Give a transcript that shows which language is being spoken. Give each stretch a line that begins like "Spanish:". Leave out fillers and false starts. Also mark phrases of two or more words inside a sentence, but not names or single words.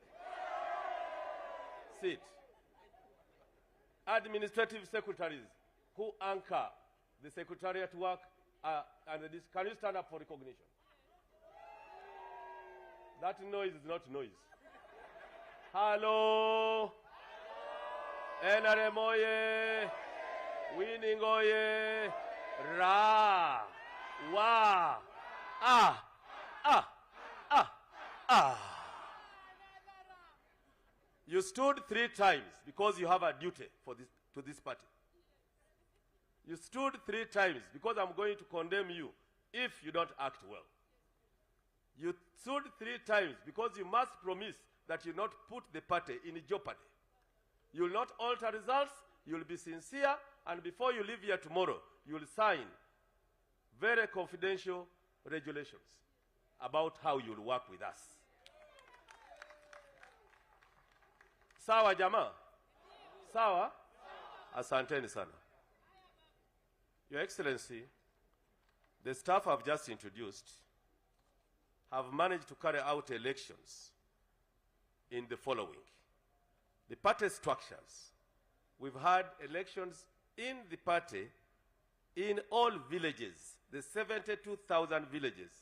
English: Sit. Administrative secretaries who anchor the secretariat work, can you stand up for recognition? That noise is not noise. Hello. NRM oye. Winning oye. Ra. Wa. You stood 3 times because you have a duty to this party. You stood 3 times because I'm going to condemn you if you don't act well. You stood 3 times because you must promise that you will not put the party in jeopardy. You will not alter results, you will be sincere, and before you leave here tomorrow, you will sign very confidential regulations about how you will work with us.
Swahili: Sawa jamaa? Sawa? Asanteni sana.
English: Your Excellency, the staff I've just introduced have managed to carry out elections in the following. The party structures. We've had elections in the party in all villages, the 72,000 villages.